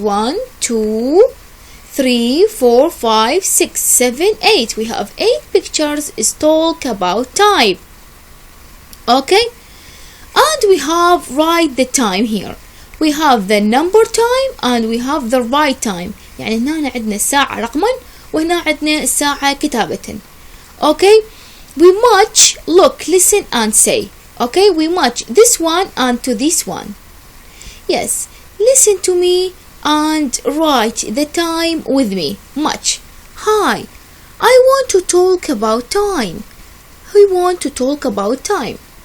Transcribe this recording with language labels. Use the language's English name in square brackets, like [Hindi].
[English] 1, 2, 3, 4, 5, 6, 7, 8. We have 8 pictures. Is talk about time. Okay, and we have write the time here. We have the number time and we have the right time. [Arabic] يعني هنا عندنا الساعة رقما وهنا عندنا الساعة كتابة. [English] Okay, we match. Look, listen and say. Okay, we match this one and to this one. Yes, listen to me and write the time with me. Match. Hi, I want to talk about time. We want to talk about time.